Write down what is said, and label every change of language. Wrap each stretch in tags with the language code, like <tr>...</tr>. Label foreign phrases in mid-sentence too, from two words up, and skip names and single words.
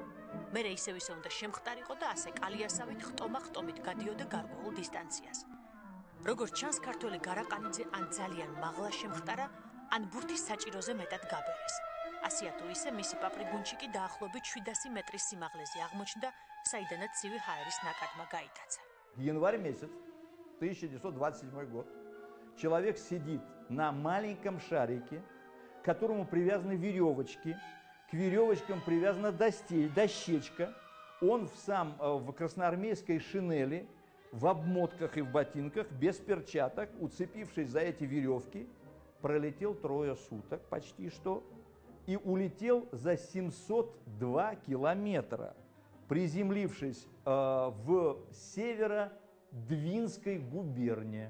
<ka>მერე ისევ უნდა შემხტარიყო და ასე კალიასავით ხტომა-ხტომით გადიოდა გარკვეულ დისტანციას. როგორც ჩანს, ქართველი გარაყანიძე ან ძალიან მაღლა შემხტარა, ან ბურთის საჭიროზე მეტად გაბერეს. ასია თუ ისე მისი პაპრიგუნჩიკი დაახლოებით 700 მეტრის სიმაღლეზე აღმოჩნდა, საიდანაც ცივი ჰაერის ნაკადმა გაიტაცა.</ka> <ru>Январь месяц, 1927 год, человек сидит на маленьком шарике, к которому привязаны веревочки, к веревочкам привязана дощечка, он в красноармейской шинели, в обмотках и в ботинках, без перчаток, уцепившись за эти веревки, пролетел 3 суток почти что и улетел за 702 километра, приземлившись в Северодвинской губернии.</ru>